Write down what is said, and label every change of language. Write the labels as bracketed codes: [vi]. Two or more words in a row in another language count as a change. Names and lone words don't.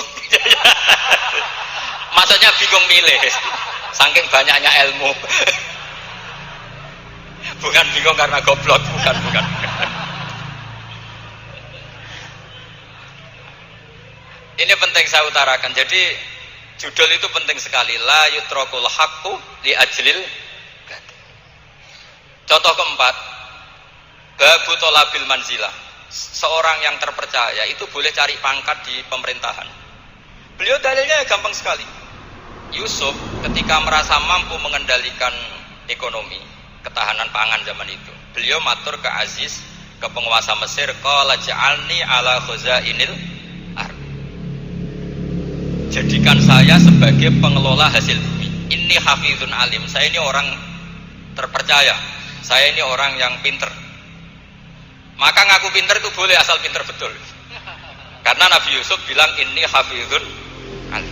[id] Maksudnya bingung milih, saking banyaknya ilmu. Bukan bingung karena goblok, bukan. Ini penting saya utarakan. Jadi judul itu penting sekali. [ar] لا يترك الحق لأجل الباطل. [id] Contoh keempat, [ar] باب طلب المنزلة. [id] Seorang yang terpercaya itu boleh cari pangkat di pemerintahan. Beliau dalilnya gampang sekali. Yusuf ketika merasa mampu mengendalikan ekonomi, ketahanan pangan zaman itu, beliau matur ke Aziz, ke penguasa Mesir, [ar] قال اجعلني على خزائن الأرض. [id] jadikan saya sebagai pengelola hasil bumi. Ini [ar] حفيظ عليم, [id] saya ini orang terpercaya, saya ini orang yang pinter. Maka ngaku pinter itu boleh asal pinter betul. Karena Nabi Yusuf bilang ini [ar] حفيظ عليم.